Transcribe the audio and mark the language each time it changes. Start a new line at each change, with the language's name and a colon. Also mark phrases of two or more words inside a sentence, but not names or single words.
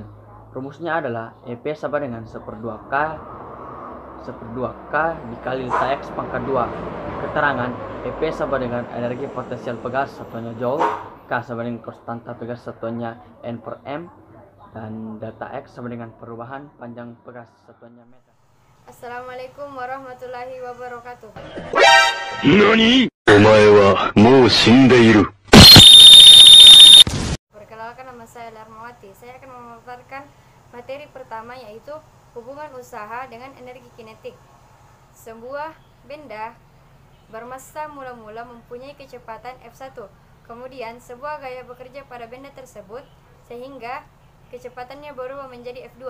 Indonesian: Rumusnya adalah EP sama dengan 1/2K dikali delta X pangkat 2. Keterangan EP sama dengan energi potensial pegas satuannya joule, K sama dengan konstanta pegas satuannya N per M, dan delta X sama dengan perubahan panjang pegas satuannya meter.
Arabic: السلام عليكم ورحمة الله وبركاته.
Japanese: NANI? お前はもう死んでいる。
Indonesian: Perkenalkan, nama saya Larmawati. Saya akan memaparkan materi pertama, yaitu hubungan usaha dengan energi kinetik. Sebuah benda bermassa mula-mula mempunyai kecepatan F1. Kemudian sebuah gaya bekerja pada benda tersebut sehingga kecepatannya berubah menjadi F2.